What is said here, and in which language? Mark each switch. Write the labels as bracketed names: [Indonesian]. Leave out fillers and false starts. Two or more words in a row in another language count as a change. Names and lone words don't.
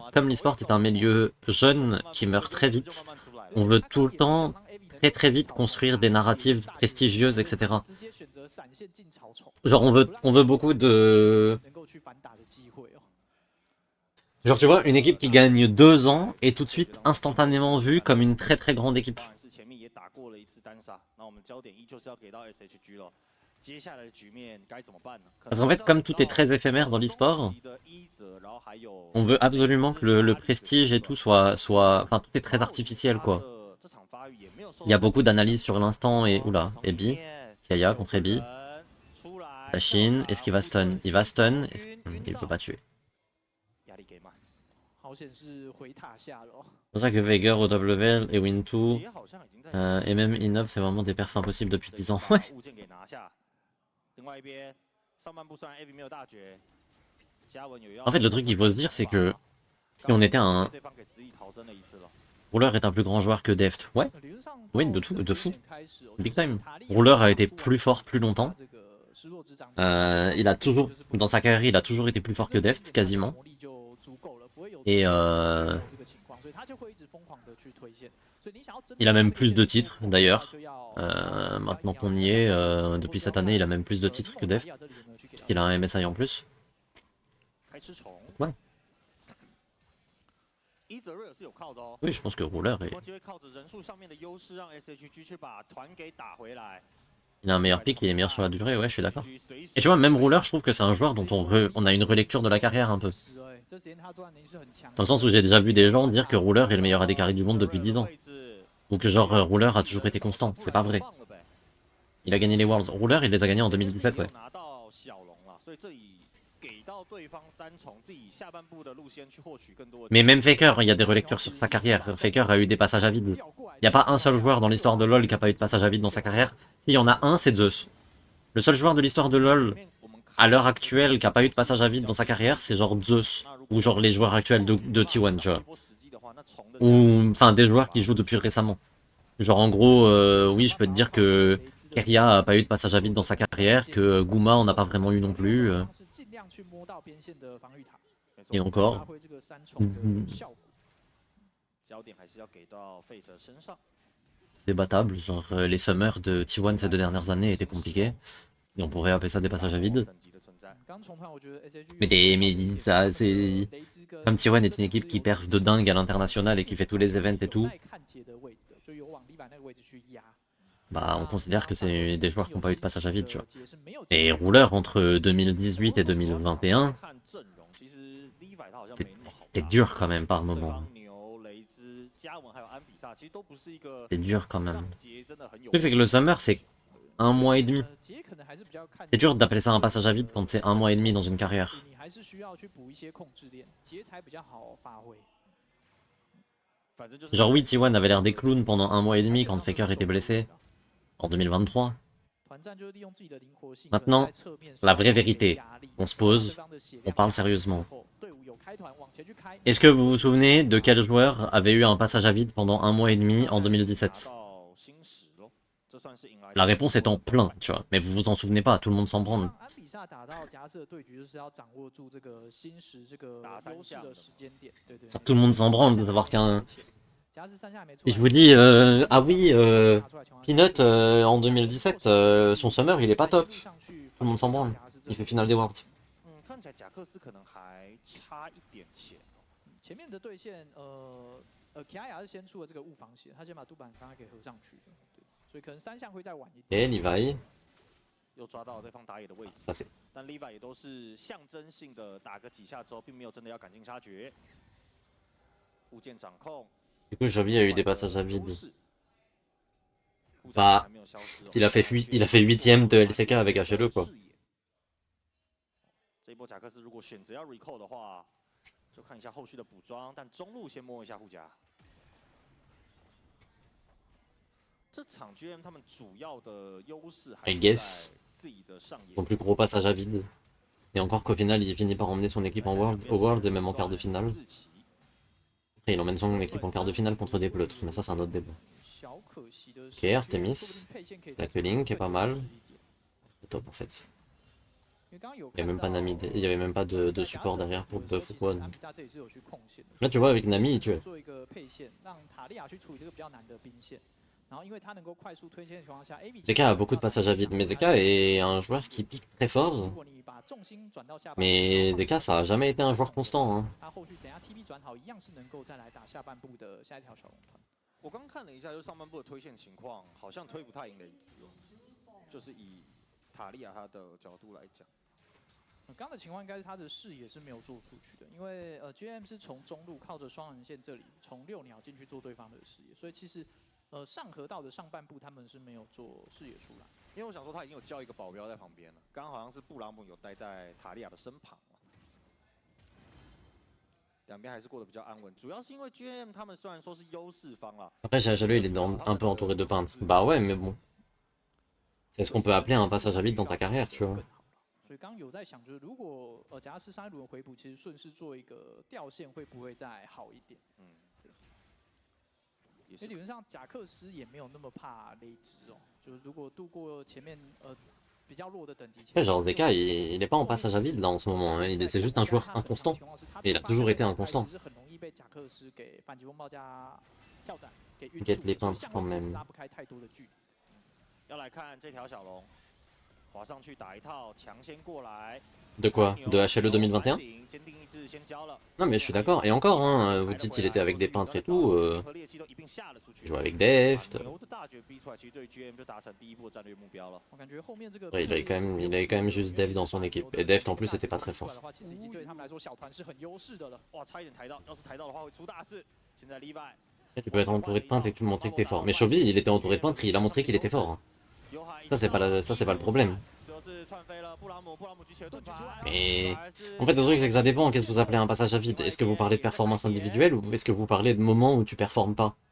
[French] Comme l'esport est un milieu jeune qui meurt très vite, on veut tout le temps très vite construire des narratives prestigieuses, etc. Genre on veut beaucoup de... Genre tu vois, une équipe qui gagne 2 ans est tout de suite instantanément vue comme une très très grande équipe. [Chinese] 当然是前面也打过了一次单杀，那我们焦点依旧是要给到 SHG 了。接下来的局面该怎么办呢？ [French] Parce qu'en fait, comme tout est très éphémère dans l'e-sport, on veut absolument que le prestige et tout soit... Enfin, tout est très artificiel, quoi. Il y a beaucoup d'analyses sur l'instant et... Oula, Ebi. Kaya contre Ebi. La Chine, est-ce qu'il va stun? Il va stun. Il peut pas tuer. [Chinese] 压力给满，好险是回塔下了哦。 [French] C'est pour ça que Veigar au top level et Win2 [Chinese] 杰好像已经在 [French] et même Innov, c'est vraiment des perfs impossibles depuis 10 ans. Ouais. [Chinese] 物件给拿下。另外一边上半部虽然 Avi 没有大绝，嘉文有要 [French] En fait, le truc qu'il faut se dire, c'est que si on était un [Chinese] 对方给死里逃生了一次了。 [French] Ruler est un plus grand joueur que Deft. Ouais, [Chinese] 理论上 [French] oui, [Chinese] 到 [French] de [Chinese] 这个 [French] fou. [Chinese] 时间开始哦 [English] Big [Chinese] 就是 [English] time. [Chinese] 塔利亚 [French] Ruler a été plus fort plus longtemps. [Chinese] 这个失落之掌 [French] Il a toujours, dans sa carrière, il a toujours été plus fort que Deft, quasiment. Et il a même plus de titres, d'ailleurs. Maintenant qu'on y est, depuis cette année, il a même plus de titres que Deft, puisqu'il a un MSI en plus. [Chinese] 开吃虫。 [French] Ouais. [Chinese] 伊泽瑞尔是有靠的哦， [French] Oui, je pense que Ruler, [Chinese] 有没有机会靠着人数上面的优势，让 SHG 去把团给打回来？ [French] il a un meilleur pick, il est meilleur sur la durée, ouais, je suis d'accord. [Chinese] SHG 随时 [French] Et tu vois, même Ruler, je trouve que c'est un joueur dont on a une relecture de la carrière un peu. [Chinese] 这时间他作战能力是很强的 [French] Dans le sens où j'ai déjà vu des gens dire que Ruler est le meilleur AD carry du monde depuis 10 ans. Ou que genre Ruler a toujours été constant, c'est pas vrai. Il a gagné les Worlds. Ruler, il les a gagnés en 2017, ouais. [Chinese] 拿到小龙了，所以这里给到对方三重，自己下半部的路线去获取更多的。 [French] Mais même Faker, il y a des relectures sur sa carrière. Faker a eu des passages à vide. Il n'y a pas un seul joueur dans l'histoire de LoL qui a pas eu de passage à vide dans sa carrière. S'il y en a un, c'est Zeus. Le seul joueur de l'histoire de LoL, à l'heure actuelle, qui a pas eu de passage à vide dans sa carrière, c'est genre Zeus. Ou genre les joueurs actuels de T1, tu vois. Ou enfin des joueurs qui jouent depuis récemment. Genre en gros, oui, je peux te dire que Keria a pas eu de passage à vide dans sa carrière, que Guma en a pas vraiment eu non plus. [Chinese] 是尽量去摸到边线的防御塔， [French] Et [Chinese] 发 [French] encore, [Chinese] 挥这个三重的效果。焦点还是要给到 Fate 身上。 [French] débattable. Genre les summers de T1 ces 2 dernières années étaient compliqués. Et on pourrait appeler ça des passages à vide. [Chinese] 等级的存在，刚重团我觉得 SHG [French] Mais ça, c'est... [Chinese] 雷兹跟 [French] Comme T1 est une équipe qui perf de dingue à l'international et qui fait tous les events et tout, [Chinese] 在看节的位置的，就有往利百那个位置去压。 [French] bah on considère que c'est des joueurs qui n'ont pas eu de passage à vide, tu vois. [Chinese] 节是没有 [French] Et Ruler entre 2018 et 2021, [Chinese] 看阵容，其实 Levi 他好像 [French] C'est- [Chinese] 没那么好打。 [French] c'est dur quand même par [Chinese] 对 [French] moment. [Chinese] 方牛、雷兹、嘉文还有安比萨，其实都不是一个 [French] C'est dur quand même. [Chinese] 让节真的很有 [French] Le truc c'est que le summer c'est 1 mois et demi. [Chinese] 节可能还是比较看 [French] C'est dur d'appeler ça un passage à vide quand c'est 1 mois et demi dans une carrière. [Chinese] 你还是需要去补一些控制链，节才比较好发挥。反正就是 [French] Genre oui, T1 avait l'air des clowns pendant 1 mois et demi quand Faker était blessé, en 2023. [Chinese] 团战就是利用自己的灵活性。 [French] Maintenant, [Chinese] 在侧面 [French] la vraie [Chinese] 释放 [French] vérité, [Chinese] 压力 [French] on se pose, [Chinese] 对方的血 [French] on [Chinese] 量 [French] parle sérieusement. [Chinese] 队伍有开团往前去开 [French] Est-ce que vous vous souvenez de quel joueur avait eu un passage à vide pendant 1 mois et demi en 2017? [Chinese] 拿到新石咯，这算是迎来 [French] La réponse est en plein, tu vois. Mais vous vous en souvenez pas, tout le monde s'en branle. [Chinese] 让安比萨打到假设对局，就是要掌握住这个新时这个优势的时间点。对对。 [French] Tout le monde s'en branle de savoir qu'un... [Chinese] 假设三下还没出 [French] Si [Chinese] 来 [French] je vous dis, ah oui, Peanut en 2017, son summer il est pas top. Tout le monde s'en branle. Il fait finale des Worlds. [Chinese] 看起来贾克斯可能还差一点钱哦。前面的对线，奇亚雅是先出了这个误防血，他先把杜板刚刚给合上去的，对，所以可能三项会再晚一点。 [French] Et Levi, [Chinese] 又抓到对方打野的位置， [French] passé. [Chinese] 但 Levi 也都是象征性的打个几下之后，并没有真的要赶尽杀绝。物件掌控， [French] Du coup, Javi a eu des passages à vide. [Chinese] 优势 [French] Bah, [Chinese] 还没有消失哦 [French] il a fait 8ème de LCK avec HLE quoi. [Chinese] 这一波贾克斯如果选择要 recall 的话，就看一下后续的补装，但中路先摸一下护甲。这场 GM 他们主要的优势还 [English] I [Chinese] 是 [English] guess. [Chinese] 在自己的上野 [French] Son plus gros passage à vide. Et encore qu'au final, il finit par emmener son équipe en Worlds, au Worlds et même en quart de finale. [Chinese] 日期 [French] Après, il emmène son équipe en quart de finale contre des pleutres, mais ça c'est un autre débat. [Chinese] 小可惜的是 [French] Ok, Artemis. La Quelling qui est pas mal. C'est top en fait. [Chinese] 因为刚刚有 [French] Il y a même pas [Chinese] 看到 [French] Nami, il y avait même pas de support derrière pour buff ou quoi. [Chinese] 安比萨这里是有去控线的。 [French] Là tu vois avec Nami, tu... [Chinese] 做一个配线，让塔利亚去处理这个比较难的兵线。然后因为他能够快速推线的情况下 ，AB [French] Zeka a beaucoup de passages à vide, mais Zeka est un joueur qui pique très [Chinese] 如 [French] fort. [Chinese] 果你把重心转到下半部， [French] Mais [Chinese] 然后 [French] Zeka, ça a jamais été un joueur constant. Hein. [Chinese] 他后续等一下 TP 转好，一样是能够再来打下半部的下一条小龙团。我刚看了一下，就上半部的推线情况，好像推不太赢雷兹哦，就是以塔利亚他的角度来讲。刚刚的情况应该是他的视野是没有做出去的，因为GM 是从中路靠着双人线这里从6鸟进去做对方的视野，所以其实上河道的上半部他们是没有做视野出来。因为我想说他已经有叫一个保镖在旁边了，刚刚好像是布朗姆有待在塔利亚的身旁了。两边还是过得比较安稳，主要是因为 GM 他们虽然说是优势方啦， [French] Après, Jaloux, il est un peu entouré de peintres. Bah ouais, mais bon. C'est ce qu'on peut appeler un passage à vide dans ta carrière, tu vois. [Chinese] 所以刚刚有在想，就是如果假如是上一轮回补，其实顺势做一个掉线会不会再好一点？嗯，因为理论上贾克斯也没有那么怕雷兹哦，就是如果度过前面比较弱的等级。 [French] Genre Zeka, il est pas en passage à vide là en ce moment. Hein. C'est juste un joueur inconstant. Et il a toujours été inconstant. [Chinese] 是很容易被贾克斯给反击风暴加跳斩给晕 [French] Get [Chinese] 住 [French] les [Chinese] 的，所以 [French] peintres [Chinese] 相 [French] quand [Chinese] 位是 [French] même. [Chinese] 拉不开太多的距离。要来看这条小龙，滑上去打一套，抢先过来。 [French] De quoi? De HLE 2021? [Chinese] 坚定意志先交了。 [French] Non mais je suis d'accord. Et encore, hein, vous dites qu'il était avec des peintres et tout. Il jouait avec Deft. [Chinese] 牛的大绝逼出来，其实对 GM 就达成第一步的战略目标了。我感觉后面这个 [French] Ouais, il avait quand même juste Deft dans son équipe. Et Deft en plus était pas très fort. [Chinese] 其实已经对他们来说小团是很优势的了。哇，差一点抬到，要是抬到的话会出大事。现在 Levi。 [French] Tu peux être entouré de peintres et tout montrer que t'es fort. Mais Chovy, il était entouré de peintres, il a montré qu'il était fort. Hein. Ça c'est pas le problème. Mais en fait le truc c'est que ça dépend, qu'est-ce que vous appelez un passage à vide? Est-ce que vous parlez de performance individuelle ou est-ce que vous parlez de moments où tu performes pas?